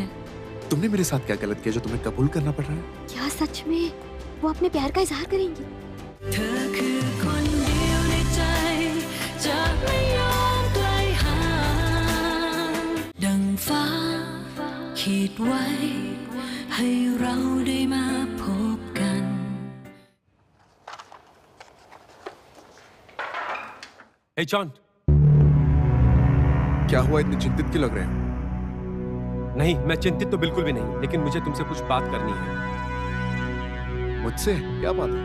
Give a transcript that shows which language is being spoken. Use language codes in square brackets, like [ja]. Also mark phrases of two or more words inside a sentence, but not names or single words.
[hi] तुमने मेरे साथ क्या गलत किया जो तुम्हें कबूल करना पड़ रहा है? क्या सच में वो अपने प्यार का इजहार करेंगी? [th] เธอคือคนเดียวในใจจะไม่ยอมไกลห่างดังฟ้าขีดไว้ให้เราได้มาพบกัน [hi] हे जॉन। क्या हुआ? इतने चिंतित क्यों लग रहे हो? नहीं, मैं चिंतित तो बिल्कुल भी नहीं, लेकिन मुझे तुमसे कुछ बात करनी है। मुझसे? क्या बात है?